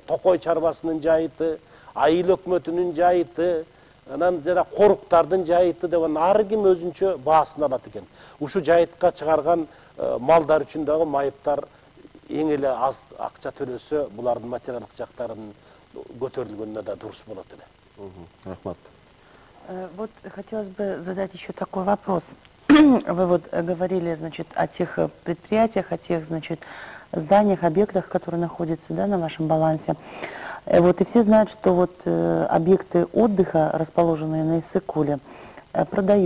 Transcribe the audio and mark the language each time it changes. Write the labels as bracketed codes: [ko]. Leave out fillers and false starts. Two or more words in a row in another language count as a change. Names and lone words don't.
[ky] Токой чарбасынын жайыты, айыл өкмөтүнүн жайыты, анан жана коруктардын жайыты деп, ар ким өзүнчө баасын алат экен. Ушу жайытка чыгарган малдар үчүн дагы майыптар эң эле аз акча төлөсө, булардын материалдык жактарынын көтөрүлгөнүнө да дурус болот эле. Рахмат. [ru] Вот хотелось бы задать еще такой вопрос. Вы вот говорили, значит, о тех предприятиях, о тех, значит, зданиях, объектах, которые находятся, да, на вашем балансе. Вот, и все знают, что вот объекты отдыха, расположенные на Иссык-Куле, продаются.